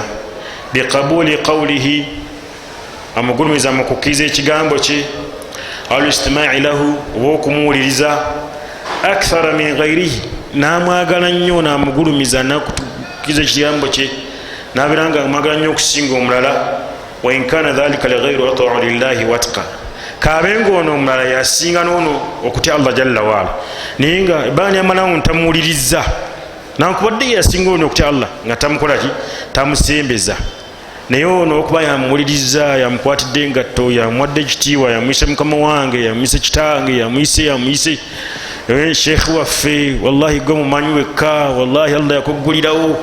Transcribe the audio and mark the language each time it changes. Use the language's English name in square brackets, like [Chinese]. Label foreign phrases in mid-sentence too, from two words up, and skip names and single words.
[Arabic] بقبول قوله, [Ganda] amugulumiza mu kukkiriza ekigambo kye. [Arabic] الاستماع له, [Ganda] oba okumuwuliriza. [Arabic] أكثر من غيره, [Ganda] n'amwagala nnyo n'amugulumiza nakukkiriza ekigambo kye, n'abeera nga amwagala nnyo okusinga omulala. [Arabic] وإن كان ذلك لغيره أطوع لله وأتقى, [Ganda] kabenga ono omulala yasinga n'ono okutya Allah [Arabic] جل وعلا, [Ganda] naye nga baani amalawo ntamuwuliriza nankubadde yasinga ono okutya Allah nga tamukolaki tamusembeza. Naye ono okuba yamuwuliriza, yamukwatidde engatto, yamuwadde ekitiibwa, yamuyise mukama wange, yamuyise kitange, yamuyise sheekh waffe, wallahi gwe mumanyi wekka, wallahi Allah yakuggulirawo.